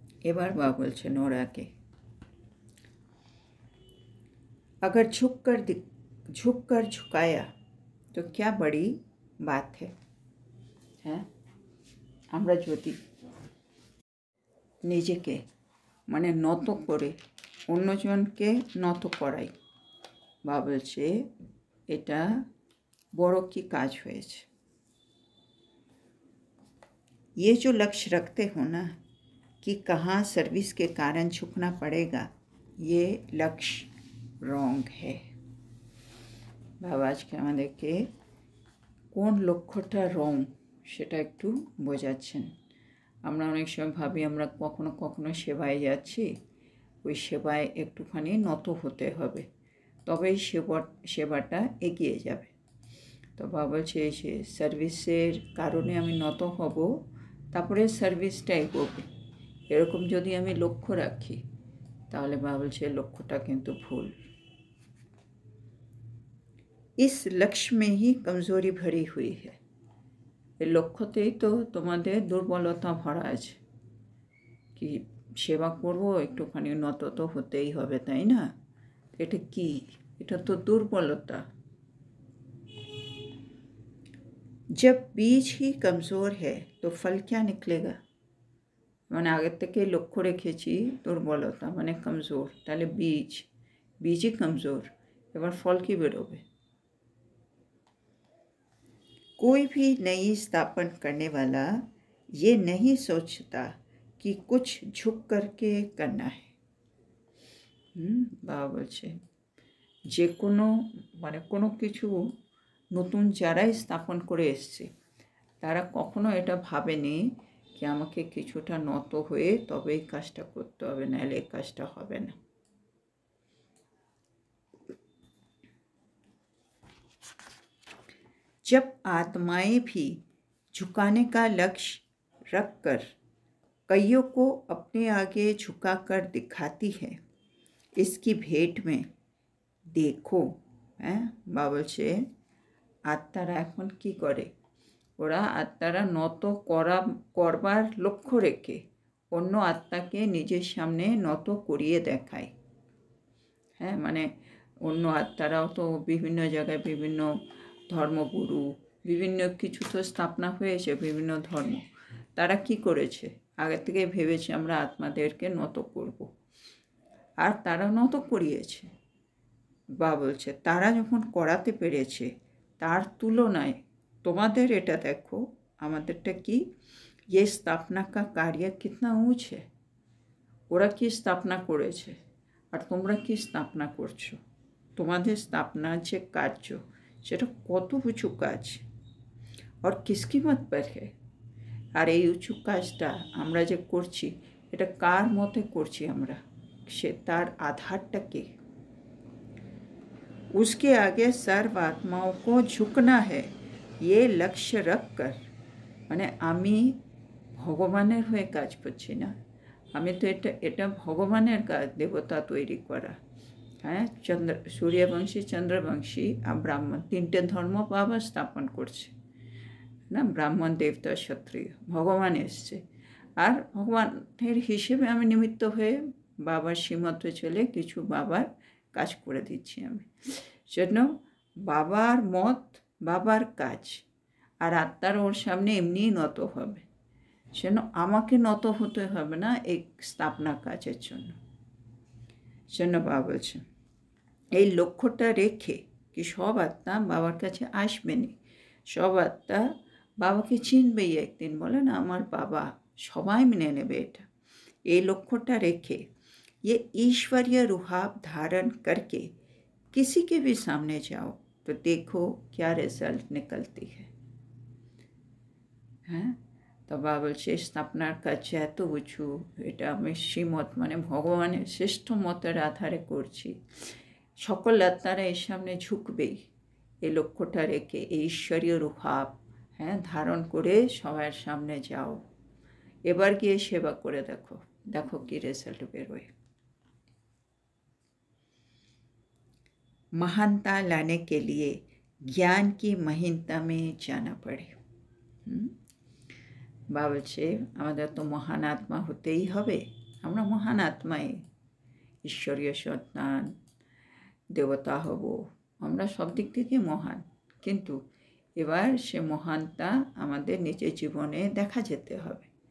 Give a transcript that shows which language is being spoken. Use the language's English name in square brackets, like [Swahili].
[Bangla] এবার বাবা বলছেন ওরাকে, [Hindi] अगर झुक कर झुकाया तो क्या बड़ी बात है। [Bangla] হ্যাঁ, আমরা যদি নিজেকে মানে নত করে অন্যজনকে নত করাই, বা বলছে এটা বড় কি কাজ হয়েছে। [Hindi] ये जो लक्ष्य रखते हो ना कि कहाँ सर्विस के कारण झुकना पड़ेगा, ये लक्ष्य রং হে। [Bangla] বাবা আজকে আমাদেরকে কোন লক্ষ্যটা রং সেটা একটু বোঝাচ্ছেন। আমরা অনেক সময় ভাবি আমরা কখনো কখনো সেবায় যাচ্ছি, ওই সেবায় একটুখানি নত হতে হবে, তবেই সেবাটা এগিয়ে যাবে। তো বাবা বলছে সে সার্ভিসের কারণে আমি নত হব, তারপরে সার্ভিসটা এগোবে। এরকম যদি আমি লক্ষ্য রাখি তাহলে বাবা বলছে লক্ষ্যটা কিন্তু ভুল। [Hindi] इस लक्ष्य में ही कमजोरी भरी हुई है। [Bangla] এই লক্ষ্যতেই তো তোমাদের দুর্বলতা ভরা আছে। কি সেবা করব, একটুখানি নত তো হতেই হবে, তাই না? এটা কি? এটা তো দুর্বলতা। [Hindi] जब बीज ही कमज़ोर है तो फल क्या निकलेगा। [Bangla] মানে আগের থেকে লক্ষ্য রেখেছি দুর্বলতা মানে কমজোর, তাহলে বীজই কমজোর, এবার ফল কি বেরোবে? [Hindi] कोई भी नई स्थापन करने वाला ये नहीं सोचता कि कुछ झुक करके करना है। [Bangla] বাবা বলছে যে কোনো মানে কোনো কিছু নতুন যারাই স্থাপন করে এসছে, তারা কখনো এটা ভাবেনি कि আমাকে কিছুটা নত হয়ে তবেই কাজটা করতে হবে, নাহলে এই কাজটা হবে না। [Hindi] जब आत्माएं भी झुकाने का लक्ष्य रखकर कईयों को अपने आगे झुकाकर दिखाती है, इसकी भेंट में देखो। [Bangla] বাবা বলছে আত্মারা এখন কি করে, ওরা আত্মারা নত করবার লক্ষ্য রেখে অন্য আত্মাকে নিজের সামনে নত করিয়ে দেখায়। হ্যাঁ, মানে অন্য আত্মারাও তো বিভিন্ন জায়গায় বিভিন্ন ধর্মগুরু বিভিন্ন কিছু তো স্থাপনা হয়েছে, বিভিন্ন ধর্ম, তারা কি করেছে আগে থেকে ভেবেছি আমরা আত্মাদেরকে নত করব, আর তারা নত করিয়েছে। বা বলছে তারা যখন করাতে পেরেছে, তার তুলনায় তোমাদের এটা দেখো, আমাদেরটা কি, [Hindi] ये स्थापना का कार्य कितना ऊंच है। [Bangla] ওরা কি স্থাপনা করেছে আর তোমরা কি স্থাপনা করছো, তোমাদের স্থাপনার যে কার্য সেটা কত উঁচু কাজ, আর [Hindi] কিসকি মত পর হে। [Bangla] আর এই উঁচু কাজটা আমরা যে করছি, এটা কার মতে করছি আমরা, সে তার আধারটা কি। [Hindi] उसके आगे सर्व आत्माओं को झुकना है, ये लक्ष्य रख कर। [Bangla] মানে আমি ভগবানের হয়ে কাজ করছি না, আমি তো এটা ভগবানের কাজ, দেবতা তৈরি করা। হ্যাঁ, সূর্যবংশী, চন্দ্রবংশী আর ব্রাহ্মণ, তিনটে ধর্ম বাবা স্থাপন করছে না। ব্রাহ্মণ, দেবতা, ক্ষত্রিয়, ভগবান এসছে, আর ভগবানের হিসেবে আমি নিমিত্ত হয়ে বাবার শ্রীমতে চলে কিছু বাবার কাজ করে দিচ্ছি আমি। জন্য বাবার মত, বাবার কাজ, আর আত্মার ওর সামনে এমনিই নত হবে। সেজন্য আমাকে নত হতে হবে না এই স্থাপনা কাজের জন্য। জন্য বাবা বলছেন এই লক্ষ্যটা রেখে কি সব আত্মা বাবার কাছে আসবেনি, সব আত্মা বাবাকে চিনবেই একদিন। বলে না আমার বাবা, সবাই মেনে নেবে এটা। এই লক্ষ্যটা রেখে [Hindi] ये ईश्वरीय रूहाब धारण करके किसी के भी सामने जाओ तो देखो क्या रिजल्ट निकलती है। [Bangla] হ্যাঁ, তো বাবা বলছে স্থাপনার কাছে এত উঁচু, এটা আমি শ্রীমত মানে ভগবানের শ্রেষ্ঠ মতের আধারে করছি। সকল আত্মারা এর সামনে ঝুঁকবেই এই লক্ষ্যটা রেখে, এই ঈশ্বরীয় রূপাব হ্যাঁ ধারণ করে সবার সামনে যাও। এবার গিয়ে সেবা করে দেখো, দেখো কি রেজাল্ট বেরোয়। [Hindi] महानता लाने के लिए ज्ञान की महीनता में जाना पड़े। [Bangla] বাবা বলছে আমাদের তো মহান আত্মা হতেই হবে, আমরা মহান আত্মাই, ঈশ্বরীয় সন্তান, দেবতা হব, আমরা সব দিক থেকে মহান। কিন্তু এবার সে মহানতা আমাদের নিজের জীবনে দেখা যেতে হবে।